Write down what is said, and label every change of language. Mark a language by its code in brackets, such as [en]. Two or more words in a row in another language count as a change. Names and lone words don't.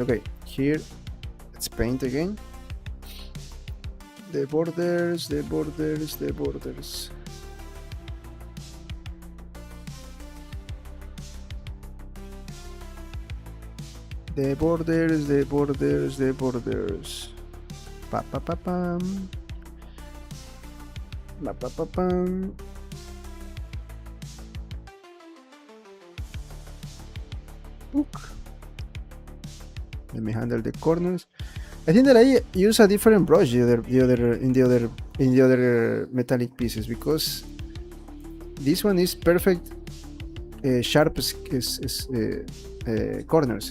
[en] Okay, here, let's paint again. The borders, the borders, the borders. The borders, the borders, the borders. Pa pa pa pam. Pa pa pa pam. Book. Let me handle the corners. I think that I use a different brush in the other metallic pieces, because this one is perfect sharp corners.